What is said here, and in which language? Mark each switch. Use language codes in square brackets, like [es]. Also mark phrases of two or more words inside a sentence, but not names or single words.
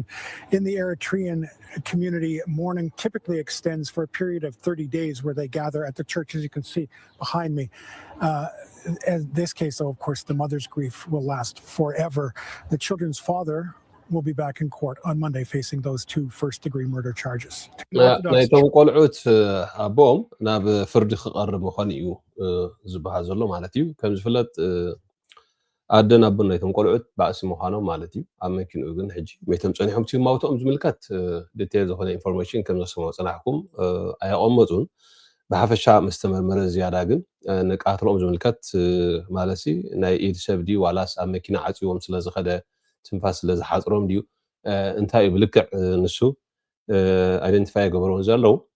[en] In the Eritrean community, mourning typically extends for a period of 30 days, where they gather at the church, as you can see behind me. In this case, though, of course, the mother's grief will last forever. The children's father will be back in court on Monday facing those 2 first-degree murder charges. [ti] ናይቶም ቆልዑት ኣቦም ናብ ፍርዲ ክቐርብ ምዃኑ እዩ ዝበሃል ዘሎ ማለት እዩ። ከም ዝፍለጥ ኣደን ኣቦን ናይቶም ቆልዑት ባእሲ ምዃኖም ማለት እዩ። ኣብ መኪንኡ ግን ሕጂ መይቶም ፀኒሖም ትማውቶኦም ዝምልከት ዲቴል ዝኾነ ኢንፎርሜሽን ከም ዘሰማዑ ፀናሕኩም ኣየቐመፁን። ብሓፈሻ ምስ ተመርመረ ዝያዳ ግን ንቃትሎም ዝምልከት ማለት ናይ ኢድ ሰብ ድዩ ዋላስ ኣብ መኪና ዓፂዎም ስለ ዝኸደ ትንፋስ ስለ ዝሓፅሮም ድዩ እንታይ እዩ ብልክዕ ንሱ ኣይደንቲፋይ ገበሮም ዘለው